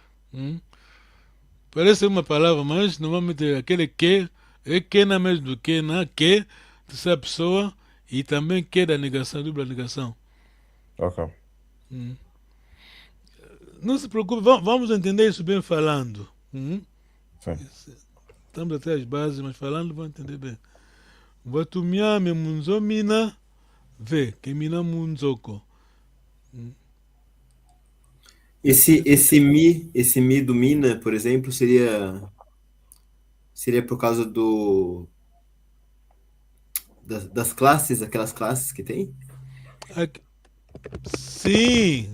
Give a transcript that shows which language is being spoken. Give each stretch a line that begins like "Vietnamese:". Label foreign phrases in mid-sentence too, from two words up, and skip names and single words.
Portuguese: Parece uma palavra, mas normalmente aquele que é Kena mesmo do Kena, que, terceira pessoa, e também que da negação, dupla negação. Ok. Não se preocupe, vamos entender isso bem falando. Sim. Estamos até as bases, mas falando vamos entender bem.
Kimbundu: Watumiame munzomina ve, kemina munzoko.
Portuguese: Esse mi do Mina, por exemplo, seria por causa das classes, aquelas classes que tem? Sim!